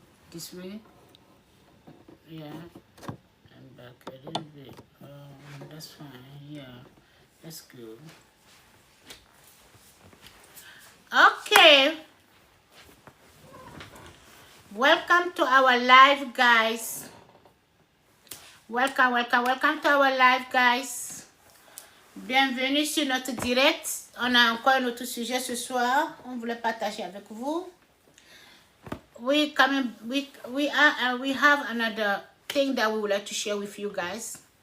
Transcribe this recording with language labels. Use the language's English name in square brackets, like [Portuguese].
[English] This way. Yeah. And back a little bit. That's fine. Yeah. That's good. Okay. Welcome to our live, guys. Welcome, welcome, welcome to our live, guys. [French] Bienvenue sur notre direct. On a encore un autre sujet ce soir. On voulait partager avec vous. [English] We have another thing that we would like to share with you guys.